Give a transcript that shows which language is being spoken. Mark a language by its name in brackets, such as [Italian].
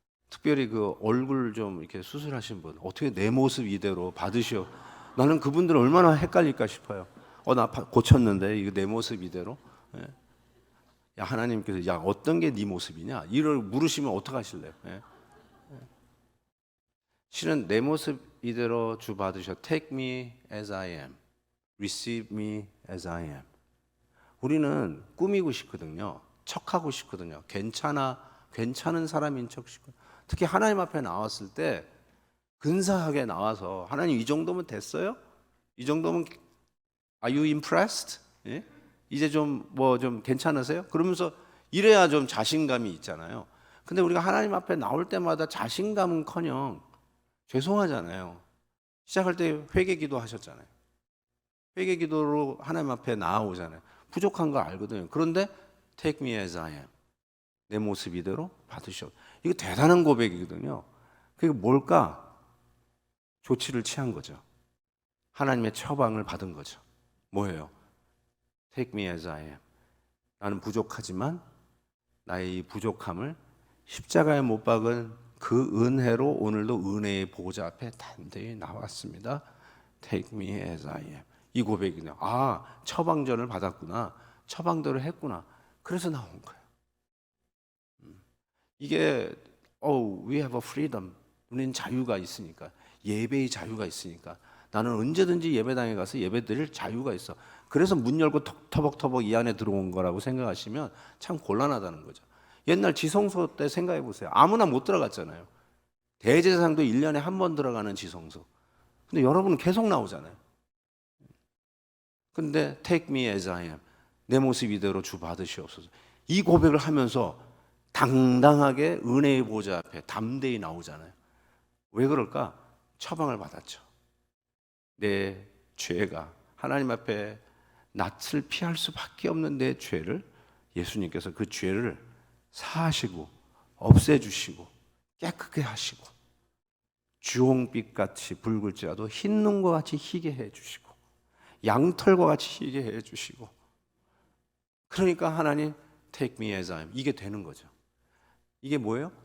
[Korean] 특별히 그 얼굴 좀 이렇게 수술하신 분 어떻게 내 모습 이대로 받으시오? 나는 그분들 얼마나 헷갈릴까 싶어요. 나 고쳤는데 이거 내 모습 이대로? 예. 야 하나님께서 야 어떤 게 네 모습이냐? 이를 물으시면 어떡 하실래요? 예. 실은 내 모습 이대로 주 받으셔. [English] Take me as I am, receive me as I am. [Korean] 우리는 꾸미고 싶거든요. 척하고 싶거든요. 괜찮은 사람인 척 싶고. 특히 하나님 앞에 나왔을 때 근사하게 나와서 하나님 이 정도면 됐어요? 이 정도면 [English] Are you impressed? [Korean] 예? 이제 좀 좀 괜찮으세요? 그러면서 이래야 좀 자신감이 있잖아요. 근데 우리가 하나님 앞에 나올 때마다 자신감은커녕 죄송하잖아요. 시작할 때 회개 기도 하셨잖아요. 회개 기도로 하나님 앞에 나아오잖아요. 부족한 거 알거든요. 그런데 [English] Take me as I am. [Korean] 내 모습 이대로 받으셔. 이거 대단한 고백이거든요. 그게 뭘까? 조치를 취한 거죠. 하나님의 처방을 받은 거죠. 뭐예요? [English] Take me as I am. [Korean] 나는 부족하지만 나의 이 부족함을 십자가에 못 박은 그 은혜로 오늘도 은혜의 보좌 앞에 단대히 나왔습니다. [English] Take me as I am. [Korean] 이 고백이네요. 처방전을 받았구나. 처방대로 했구나. 그래서 나온 거예요. 이게 [English] we have a freedom. [Korean] 우리는 자유가 있으니까. 예배의 자유가 있으니까. 나는 언제든지 예배당에 가서 예배드릴 자유가 있어. 그래서 문 열고 터벅터벅 이 안에 들어온 거라고 생각하시면 참 곤란하다는 거죠. 옛날 지성소 때 생각해 보세요. 아무나 못 들어갔잖아요. 대제사장도 1년에 한 번 들어가는 지성소. 근데 여러분은 계속 나오잖아요. 근데 [English] take me as I am. [Korean] 내 모습 이대로 주 받으시옵소서. 이 고백을 하면서 당당하게 은혜의 보좌 앞에 담대히 나오잖아요. 왜 그럴까? 처방을 받았죠. 내 죄가 하나님 앞에 낯을 피할 수밖에 없는 내 죄를 예수님께서 그 죄를 사하시고 없애주시고 깨끗게 하시고 주홍빛같이 붉을지라도 흰 눈과 같이 희게 해주시고 양털과 같이 희게 해주시고 그러니까 하나님 [English] take me as I am [Korean] 이게 되는 거죠. 이게 뭐예요?